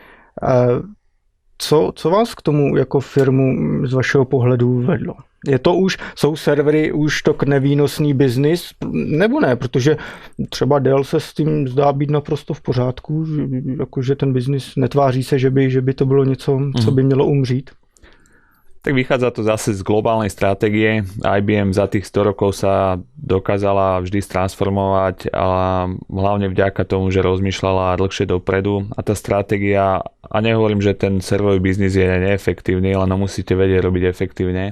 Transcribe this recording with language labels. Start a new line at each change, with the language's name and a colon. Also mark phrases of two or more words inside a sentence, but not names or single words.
Czech: Co vás k tomu jako firmu z vašeho pohledu vedlo? Jsou servery už to nevýnosný biznis, nebo ne? Protože třeba Dell se s tím zdá být naprosto v pořádku, jakože ten biznis netváří se, že by to bylo něco, co by mělo umřít.
Slovak: Tak vychádza to zase z globálnej stratégie. IBM za tých 100 rokov sa dokázala vždy stransformovať, a hlavne vďaka tomu, že rozmýšľala dlhšie dopredu. A tá stratégia, a nehovorím, že ten serverový biznis je neefektívny, len ho musíte vedieť robiť efektívne.